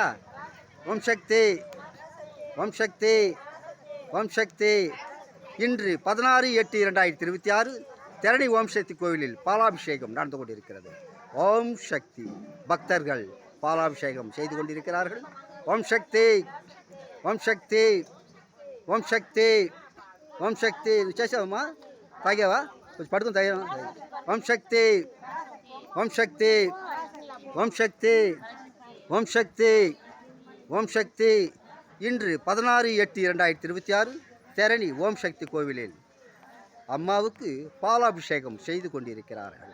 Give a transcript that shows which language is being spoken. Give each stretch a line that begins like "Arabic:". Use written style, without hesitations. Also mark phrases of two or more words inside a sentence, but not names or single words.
Tamil: ఓం శక్తి இன்று 16/8/2026 தரணி ஓம் சக்தி கோவிலில் பாலாபிஷேகம் நடந்து கொண்டிருக்கிறது. ஓம் சக்தி பக்தர்கள் பாலாபிஷேகம் செய்து கொண்டிருக்கிறார்கள்.
Telugu: ஓம் சக்தி చేసావమ్మా? తాగావా? కొంచెం పట్టుకుని తాగా.
Tamil: ఓం శక్తి இன்று 16/8/2026 தரணி ஓம் சக்தி கோவிலில் அம்மாவுக்கு பாலாபிஷேகம் செய்து கொண்டிருக்கிறார்கள்.